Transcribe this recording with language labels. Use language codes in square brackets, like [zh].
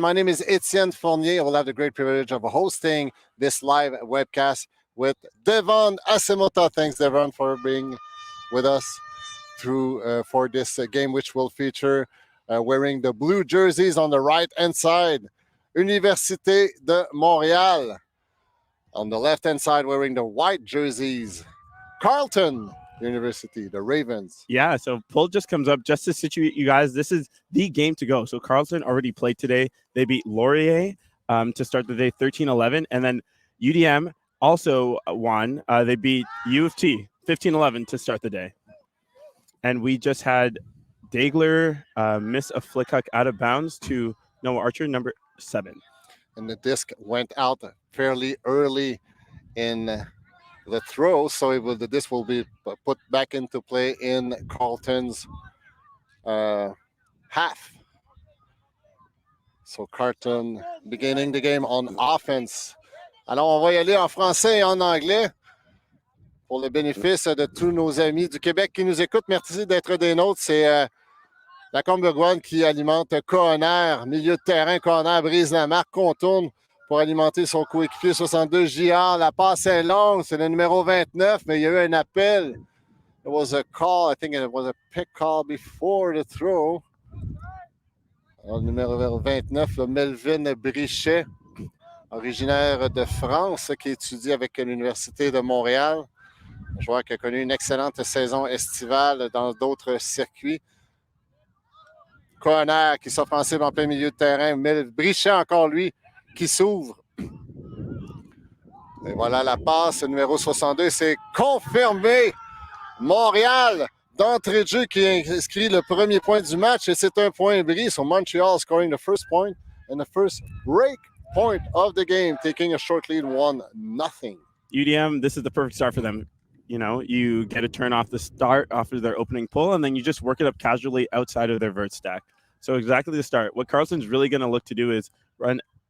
[en] My name is Etienne Fournier. I will have the great privilege of hosting this live webcast with Devon Asimota. Thanks, Devon, for being with us for this game, which will feature wearing the blue jerseys on the right-hand side. Université de Montréal. On the left-hand side, wearing the white jerseys. Carleton University, the Ravens. Yeah, so poll just comes up just to situate you guys. This is the game to go. So Carleton already played today. They beat Laurier to start the day 13-11. And then UDM also won. They beat U of T 15-11 to start the day. And we just had Dagler miss a flick hook out of bounds to Noah Archer, number 7. And the disc went out fairly early in the throw, so the disc will be put back into play in Carleton's half. So Carleton beginning the game on offense. [fr] Alors, on va y aller en français et en anglais pour le bénéfice de tous nos amis du Québec qui nous écoutent. Merci d'être des nôtres. C'est la Combergoine qui alimente Cohonner, milieu de terrain. Cohonner brise la marque, contourne pour alimenter son coéquipier 62 JR. La passe est longue, c'est le numéro 29, mais il y a eu un appel. [en] It was a call, I think it was a pick call before the throw. [fr] Alors, le numéro 29, le Melvin Brichet, originaire de France, qui étudie avec l'Université de Montréal. Un joueur qui a connu une excellente saison estivale dans d'autres circuits. Cohonner qui s'offensive en plein milieu de terrain. Brichet encore, lui, qui s'ouvre. Et voilà la passe, numéro 62, c'est confirmé. Montréal, d'entrée de jeu, qui inscrit le premier point du match, et c'est un point bris. [en] So Montreal scoring the first point. in the first break point of the game, taking a short lead 1-0. UDM, this is the perfect start for them. You know, you get a turn off the start after their opening pull, and then you just work it up casually outside of their vert stack. So exactly the start. What Carleton's really going to look to do is run.